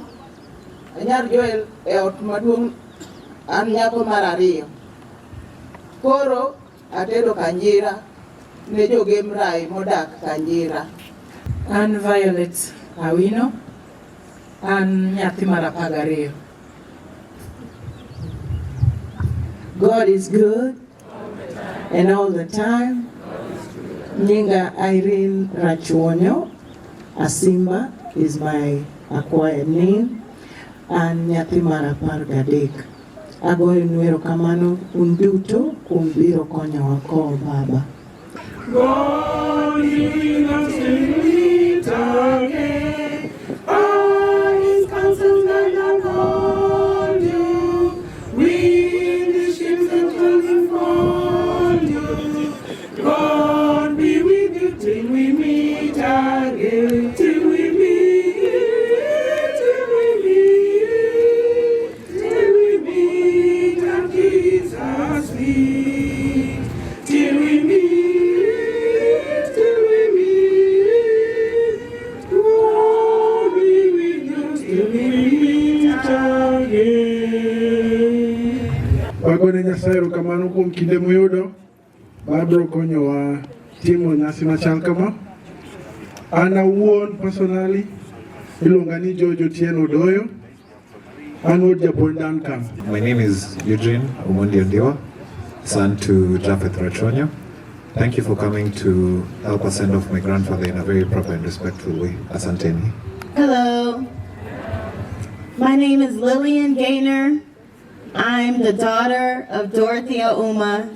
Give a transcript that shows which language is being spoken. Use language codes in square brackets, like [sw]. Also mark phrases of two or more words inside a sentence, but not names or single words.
[luo] Anyar Joel e ot maduong'. An nyako mar ariyo. Koro atedo kanjira ne jogemrai modak kanjira. An Violet Awino, an nyathi mar 12. [en] God is good, and all the time. Nyinga Irene Rachuonyo, Asimba is my acquired name, and [luo] nyathi mar 13. Agoyonu erokamano un duto kuom biro konyowa kowo baba. [en] God leading us to meet again. By his counsels that have called you. We the ships that will fold you. God be with you till we meet again. Till we meet, till we meet at Jesus' feet. Till we meet. [luo] Wagone Nyasaye erokamano kuom kinde muyudo mabiro konyowa timo nyasi machal kama. An awuon personally iluonga ni George Otieno Odoyo. An wuod japuonj Duncan. [en] My name is Eugene Omondi Ondiwa, son to Japheth Rachonyo. Thank you for coming to help us send off my grandfather in a very proper and respectful way. [sw] Asanteni. [en] Hello. My name is Lillian Gaynor. I'm the daughter of Dorothea Uma.